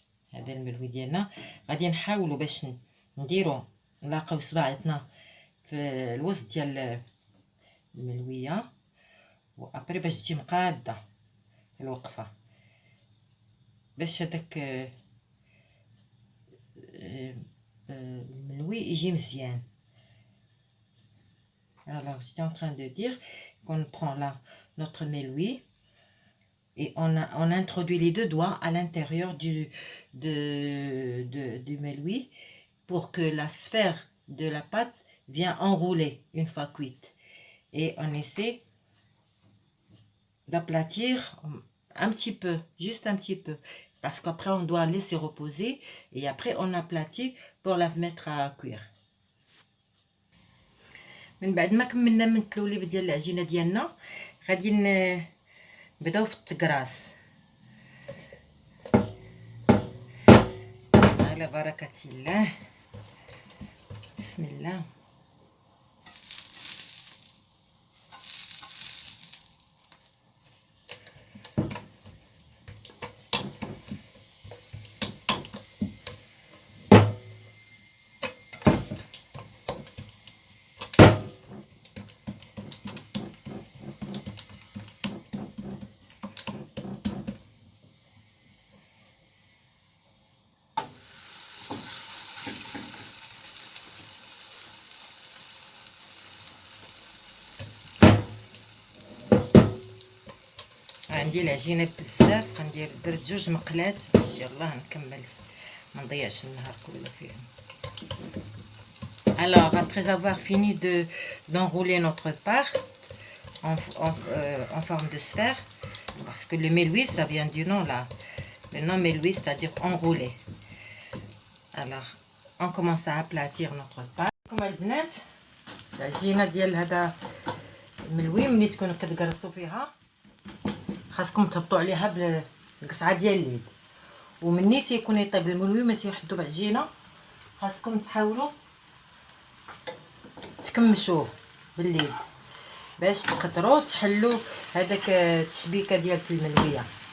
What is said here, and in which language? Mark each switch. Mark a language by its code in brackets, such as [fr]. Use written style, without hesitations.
[ar] هذا الملوي ديالنا غادي نحاولوا باش نديروا نلاقيو صباعتنا في الوسط ديال الملوية وابري باش تجي مقادة الوقفة باش هذاك الملوي يجي مزيان. [fr] Alors, j'étais en train de dire qu'on prend là notre méloui et on introduit les deux doigts à l'intérieur du méloui pour que la sphère de la pâte vienne enrouler une fois cuite. Et on essaie d'aplatir un petit peu, juste un petit peu. Parce qu'après, on doit laisser reposer et après, on aplatit pour la mettre à cuire. [ar] من بعد ما كملنا من التلوليب ديال العجينه ديالنا غادي نبداو في التقراص على بركه الله. بسم الله. عندي العجينه بزاف غندير درت 2 مقلات باش يلاه نكمل ما نضيعش النهار كله فيهم. [fr] Alors après avoir fini d'enrouler notre pâte en forme de sphère, parce que le méloui ça vient du nom là, le nom méloui c'est-à-dire enroulé. Alors on commence à aplatir notre pâte. [ar] كما البنات العجينه ديال هذا الملوي ملي تكونوا كتقرصوا فيها خاصكم تهبطوا عليها بالقصعه ديال اليد ومني تيكون يطيب الملوي ما تيوحدوا بعجينه خاصكم تحاولوا تكمشوه باليد باش تقدروا تحلوا هذاك التشبيكه ديال الملويه.